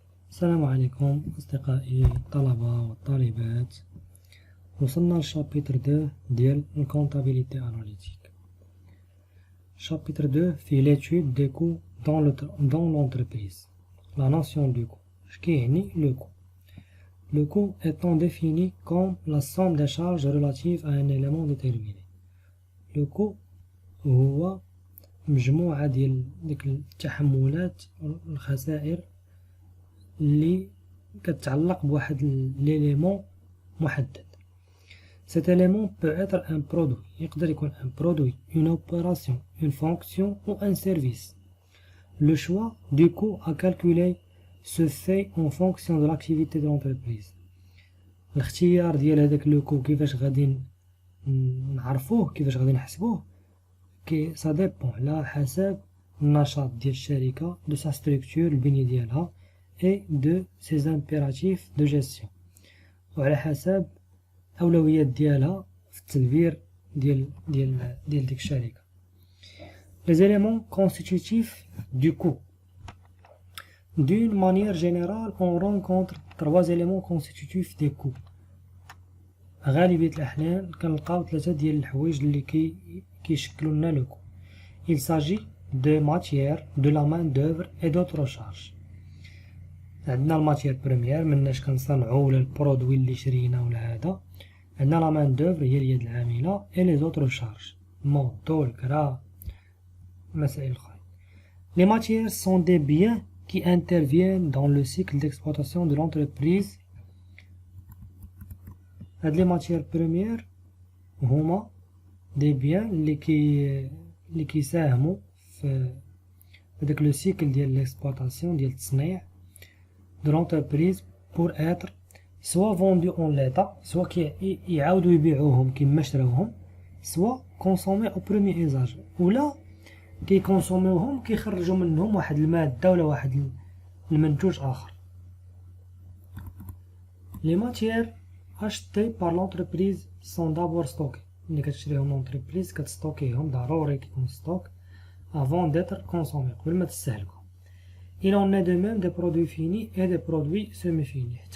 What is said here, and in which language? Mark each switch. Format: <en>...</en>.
<ar>السلام عليكم أصدقائي الطلبة والطالبات. وصلنا للشابتر 2 ديال الكونتابيليتي أناليتيك. شابتر 2 فيه</ar> <fr>l'étude des coûts dans l'entreprise. La notion du coût.</fr> <ar>اش كيعني le coût?</ar> <fr>Le coût étant défini comme la somme des charges relatives à un élément déterminé.</fr> <ar>Le coût هو مجموعة ديال ديك التحملات الخسائر اللي كتعلق بواحد l'élément محدد.</ar> <fr>Cet élément peut être un produit.</fr> <ar>يقدر يكون</ar> <fr>un produit, une opération, une fonction ou un service. Le choix du coût à calculer se fait en fonction de l'activité de l'entreprise.</fr> <ar>الاختيار ديال هذاك لو كو كيفاش غادي نعرفوه كيفاش غادي نحسبوه</ar> <fr>ça dépend</fr> <ar>على حسب النشاط ديال الشركة</ar> <fr>de sa structure</fr> <ar>البنية ديالها</ar> <fr>et de ses impératifs de gestion</fr> <ar>وعلى حسب أولويات ديالها في التدبير ديال ديك الشركة.</ar> <fr>Les éléments constitutifs du coût. D'une manière générale, on rencontre 3 éléments constitutifs des coûts.</fr> <ar>غالبية الأحيان كنلقاو 3 ديال الحوايج اللي كيشكلوا لنا لو كو.</ar> <fr>Il s'agit de matière, de la main d'œuvre et d'autres charges.</fr> <ar>عندنا الماتير بريمير مناش كنصنعو ولا البرودوي اللي شرينا ولا هذا. عندنا لا مان دوفر هي اليد العاملة</ar> <fr>et les autres charges.</fr> <ar>الموطو الكرا مسائل أخرى.</ar> <fr>Les matières sont des biens qui interviennent dans le cycle d'exploitation de l'entreprise.</fr> <ar>هاد لي ماتير بريمير هما دي بيان اللي كيساهموا في هداك لو سيكل ديال ليكسبلوطاسيون ديال التصنيع</ar> <fr>de l'entreprise pour être soit vendus en l'état, soit</fr> <ar>يعاودوا يبيعوهم كيما شراوهم,</ar> <fr>soit consommés au premier usage,</fr> <ar>ولا كيكونسوميوهم كيخرجوا منهم واحد المادة ولا واحد المنتوج آخر.</ar> <fr>Les matières achetées par l'entreprise sont d'abord stockées.</fr> <ar>اللي كتشريهم l'entreprise كتستوكيهم ضروري كيكون ستوك</ar> <fr>avant d'être consommés</fr> <ar>قبل ما تستهلكوا.</ar> <fr>Il en est de même des produits finis et des produits semi-finis.</fr>